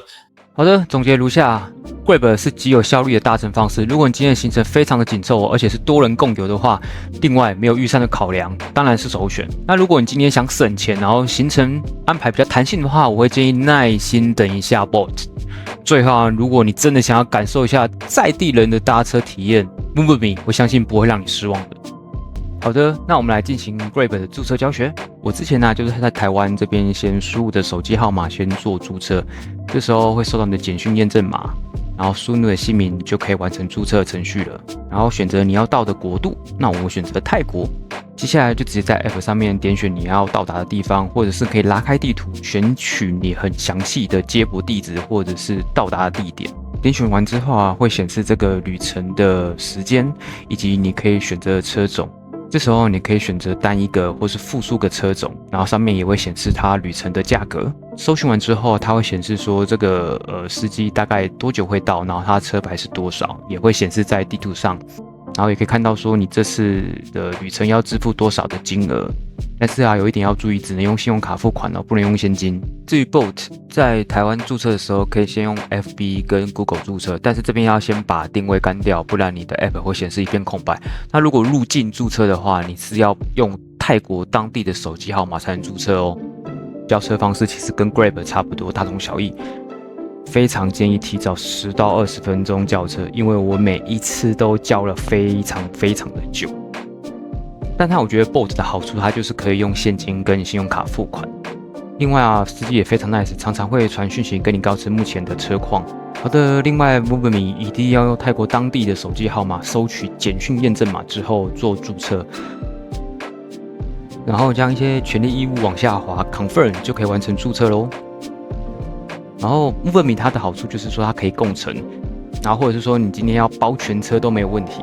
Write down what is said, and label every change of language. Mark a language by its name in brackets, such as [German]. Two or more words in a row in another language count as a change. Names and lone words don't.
[Chinese] 好的，總結如下。Grab 是極有效率的搭乘方式。如果你今天的行程非常的緊湊，而且是多人共遊的話，另外沒有預算的考量，當然是首選。那如果你今天想省錢，然後行程安排比較彈性的話，我會建議耐心等一下 Bolt。最後啊，如果你真的想要感受一下在地人的搭車體驗 ，MoveMe 我相信不会讓你失望的。好的，那我們來進行 Grab 的註冊教學。我之前呢，就是在台灣這邊先輸入的手機號碼先做註冊，這時候會收到你的簡訊驗證碼，然後輸入你的姓名就可以完成註冊程序了。然後選擇你要到的國度，那我選擇泰國。接下來就直接在 App 上面點選你要到達的地方，或者是可以拉開地圖，選取你很詳細的接駁地址或者是到達的地點。點選完之後啊，會顯示這個旅程的時間以及你可以選擇的車種。這時候你可以選擇單一個或是複數個車種，然後上面也會顯示它旅程的價格。搜尋完之後，它會顯示說這個司機大概多久會到，然後他的車牌是多少，也會顯示在地圖上。然後也可以看到說你這次的旅程要支付多少的金額。但是啊，有一點要注意，只能用信用卡付款哦，不能用現金。至於 Bolt 在台灣註冊的時候，可以先用 FB 跟 Google 註冊，但是這邊要先把定位幹掉，不然你的 App 會顯示一片空白。那如果入境註冊的話，你是要用泰國當地的手機號碼才能註冊哦。叫車方式其實跟 Grab 差不多，大同小異。非常建議提早10到20分鐘叫車，因為我每一次都叫了非常的久。但我覺得 Bolt 的好處，它就是可以用現金跟信用卡付款。另外啊，司機也非常 nice，常常會傳訊息跟你告知目前的車況。好的，另外 MoveMe 一定要用泰國當地的手機號碼收取簡訊驗證碼之後做註冊，然後將一些權利義務往下滑 ，Confirm 就可以完成註冊嘍。然後 MoveMe 它的好處就是說它可以共乘，然後或者是說你今天要包全車都沒有問題。